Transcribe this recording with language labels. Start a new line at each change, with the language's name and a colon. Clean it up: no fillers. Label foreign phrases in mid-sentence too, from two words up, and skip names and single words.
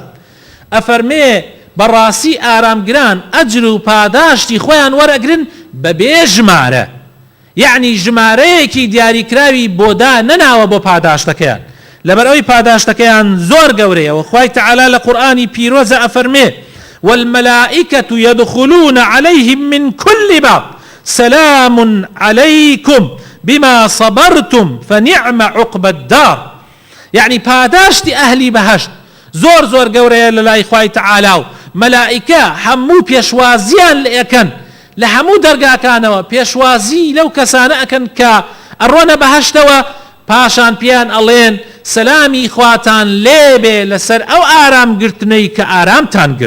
Central Kurdish: ئەفەرمێ بەڕاستی ئارامگران ئەجر و پاداشتی خۆیان وەرەگرن بەبێ ژمارە، یعنی ژمارەیەکی دیاریکراوی بۆدا نەناوە بۆ پاداشتەکەیان، لەبەرەوەی پاداشتەکەیان زۆر گەورەیە. و خوای تەعالی لە قورئانی پیرۆزە ئەفەرمێ
Arabic: والملائکة يدخلون عليهم من كل باب سلام عليكم بما صبرتم فنعم عقبى الدار.
Central Kurdish: يعني پاداشتی ئەهلی بەهەشت زۆر زۆر گەورەیە لە لای خوای تەعالا و مەلائیکە هەموو پێشوازیان لێ ئەکەن لە هەموو دەرگاکانەوە پێشوازی لەو کەسانە ئەکەن کە ئەڕۆنە بەهەشتەوە پاشان پیان ئەڵێن سەلامی خواتان لێبێ لەسەر ئەو ئارامگرتنەی کە ئارامتان گرت.